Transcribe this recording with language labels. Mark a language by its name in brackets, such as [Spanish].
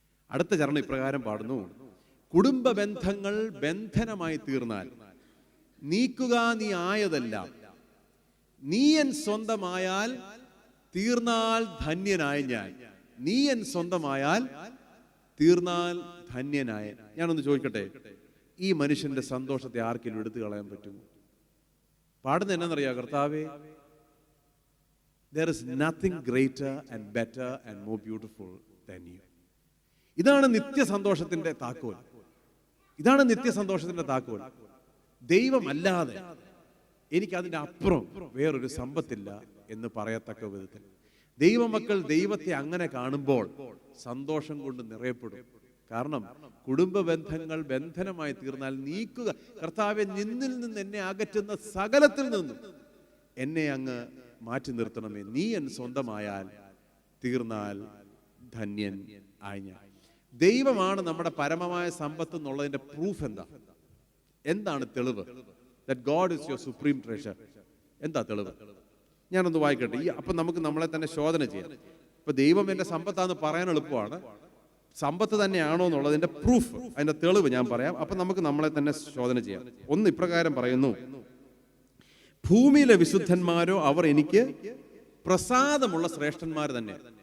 [Malayalam] അടുത്ത ചരണം ഇപ്രകാരം പാടുന്നു: കുടുംബ ബന്ധങ്ങൾ ബന്ധനമായി തീർന്നാൽ നീക്കുക നീ ആയതെല്ലാം, നീ എൻ സ്വന്തമായാൽ തീർന്നാൽ ധന്യനായ ഞാൻ, നീ എൻ സ്വന്തമായാൽ തീർന്നാൽ ധന്യനായ. ഞാനൊന്ന് ചോദിക്കട്ടെ, ഈ മനുഷ്യന്റെ സന്തോഷത്തെ ആർക്കെങ്കിലും എടുത്തു കളയാൻ പറ്റുമോ? പാടുന്നത് എന്നാന്നറിയാം? [English] കർത്താവേ, there is nothing greater and better and more beautiful than you. [Malayalam] ഇതാണ് നിത്യസന്തോഷത്തിന്റെ താക്കോൽ. ഇതാണ് നിത്യസന്തോഷത്തിന്റെ താക്കോൽ. ദൈവമല്ലാതെ എനിക്കതിൻ്റെ അപ്പുറം വേറൊരു സമ്പത്തില്ല എന്ന് പറയത്തക്ക വിധത്തിൽ ദൈവമക്കൾ ദൈവത്തെ അങ്ങനെ കാണുമ്പോൾ സന്തോഷം കൊണ്ട് നിറയപ്പെടും. കാരണം കുടുംബ ബന്ധങ്ങൾ ബന്ധനമായി തീർന്നാൽ നീക്കുക. കർത്താവെ, നിന്നിൽ നിന്ന് എന്നെ അകറ്റുന്ന സകലത്തിൽ നിന്നും എന്നെ അങ്ങ് മാറ്റി നിർത്തണമേ. നീ എൻ സ്വന്തമായാൽ തീർന്നാൽ ധന്യൻ ആയി ഞാൻ. ദൈവമാണ് നമ്മുടെ പരമമായ സമ്പത്ത് എന്നുള്ളതിന്റെ പ്രൂഫ് എന്താണ് തെളിവ്? [English] That God is your supreme treasure. [Malayalam] എന്താ തെളിവ്? ഞാനൊന്ന് വായിക്കട്ടെ. അപ്പൊ നമുക്ക് നമ്മളെ തന്നെ ശോധന ചെയ്യാം. ഇപ്പൊ ദൈവം എന്റെ സമ്പത്താന്ന് പറയാൻ എളുപ്പമാണ്. സമ്പത്ത് തന്നെയാണോ എന്നുള്ളതിന്റെ പ്രൂഫ്, അതിന്റെ തെളിവ് ഞാൻ പറയാം. അപ്പൊ നമുക്ക് നമ്മളെ തന്നെ ശോധന ചെയ്യാം. ഒന്ന് ഇപ്രകാരം പറയുന്നു: ഭൂമിയിലെ വിശുദ്ധന്മാരോ അവർ എനിക്ക് പ്രസാദമുള്ള ശ്രേഷ്ഠന്മാർ തന്നെ.